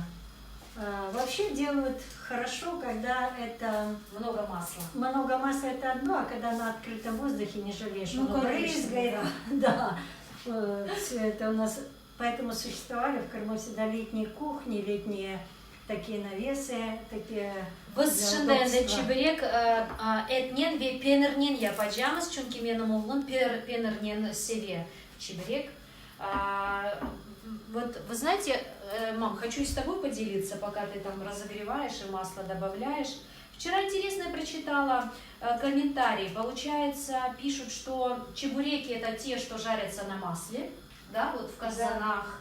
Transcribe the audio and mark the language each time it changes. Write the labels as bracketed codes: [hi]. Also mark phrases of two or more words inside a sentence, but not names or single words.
[ru] Вообще делают хорошо, когда это... Много масла. Много масла это одно, а когда на открытом воздухе не жалеешь, ну, оно брызгает. Да. Все это у нас... Поэтому существовали в Крыму всегда летние кухни, летние такие навесы, такие... [crh] Biz şimdi çevirek etnen ve peynirnen yapacağız çünkü benim oğlum peynirnen seviyor çevirek. [ru] Вот вы знаете, мам, хочу с тобой поделиться, пока ты там разогреваешь и масло добавляешь. Вчера интересно прочитала комментарии. Получается, пишут, что чебуреки это те, что жарятся на масле, да, вот в казанах.